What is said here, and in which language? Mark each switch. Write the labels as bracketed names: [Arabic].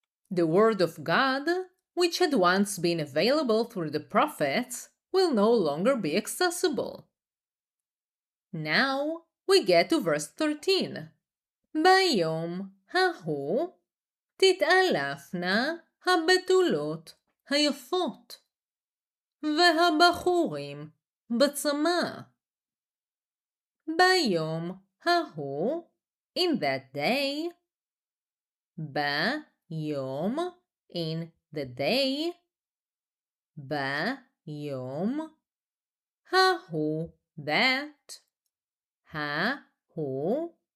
[English] The word of God, which had once been available through the prophets, will no longer be accessible. Now we get to verse 13. [Hebrew] ביום ההוא תתעלפנה הבתולות היפות והבחורים בצמא. ביום ההוא, [English] in that day, [Hebrew] ביום, [English] in the day, ביום [Hebrew] ההוא, [English] that, ההוא.